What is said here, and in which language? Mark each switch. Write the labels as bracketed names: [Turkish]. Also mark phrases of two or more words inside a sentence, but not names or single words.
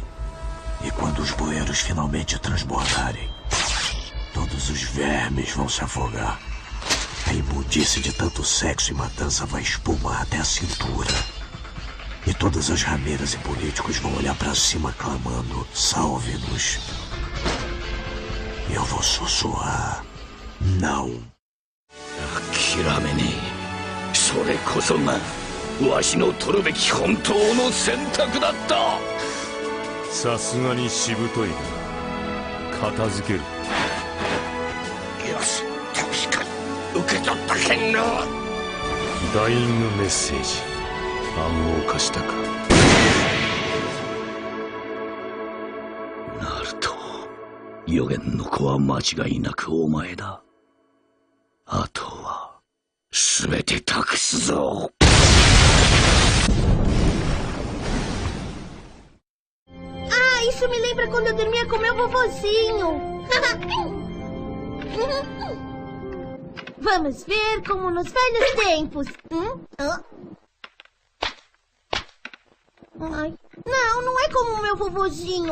[Portuguese] E quando os bueiros finalmente transbordarem, todos os vermes vão se afogar. A imundice de tanto sexo e matança vai espumar até a cintura. E todas as rameiras e políticos vão olhar pra cima clamando: salve-nos. E eu vou sussurrar: não. [Japanese] 諦めねえ。それこそがわしの取るべき本当の選択だった。さすがにしぶといが片付ける。よし、確かに受け取ったけんな。ダイイングメッセージ暗号化したか。ナルト、予言の子は間違いなくお前だ。あとは全て託すぞ。 [Portuguese] Isso me lembra quando eu dormia com meu vovozinho. Vamos ver como nos velhos tempos. Ai, não é como o meu vovozinho.